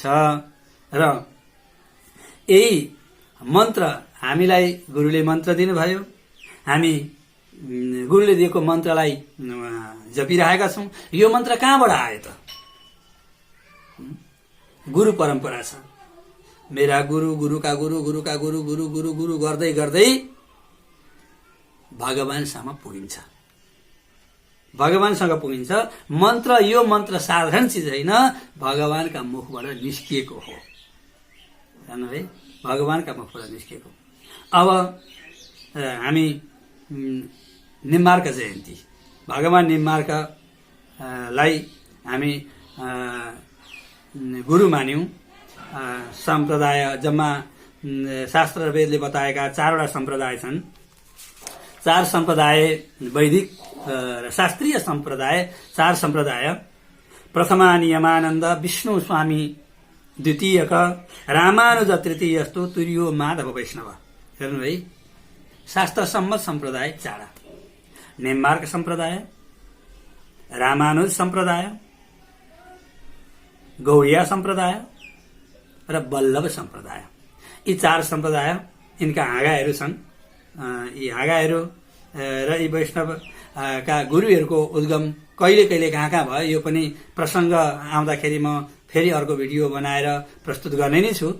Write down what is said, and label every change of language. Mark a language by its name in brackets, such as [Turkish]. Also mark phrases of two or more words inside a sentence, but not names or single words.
[Nepali] र यही मन्त्र हामीलाई गुरुले मन्त्र दिनुभयो, हामी गुरुले दिएको मन्त्रलाई जपिरहेका छौं। यो मन्त्र कहाँबाट आयो त? गुरु परम्परा छ। मेरा गुरु, गुरुका गुरु, गुरुका गुरु, गुरु गुरु गुरु गर्दै गर्दै भगवानसम्म पुगिन्छ, भगवानसँग पुगिन्छ। मन्त्र, यो मन्त्र साधारण चिज होइन, भगवानका मुखबाट निस्किएको हो। जान्नु है, भगवानका मुखबाट निस्किएको। अब हामी निम्बार्क जयन्ती, भगवान निम्बार्कलाई हामी गुरु मान्यौं। सम्प्रदाय जम्मा शास्त्र र वेदले बताएका 4वटा सम्प्रदाय छन्। 4 सम्प्रदाय वैदिक र शास्त्रीय सम्प्रदाय, 4 सम्प्रदाय। [Sanskrit] प्रथमा नियमानन्द विष्णु स्वामी, द्वितीयक रामानुज, तृतीयस्तु तुर्यो माधव वैष्णव। [Nepali] हेर्नु है, शास्त्र सम्मत सम्प्रदाय 4: निम्बार्क सम्प्रदाय, रामानुज सम्प्रदाय, गौड़िया सम्प्रदाय र वल्लभ सम्प्रदाय। यी 4 सम्प्रदाय, यिनका हाँगाहरू छन्। यी हाँगाहरू र यी वैष्णवका गुरुहरूको उद्गम कहिले कहिले कहाँ कहाँ भयो, यो पनि प्रसङ्ग आउँदाखेरि म फेरि अर्को भिडियो बनाएर प्रस्तुत गर्ने नै छु।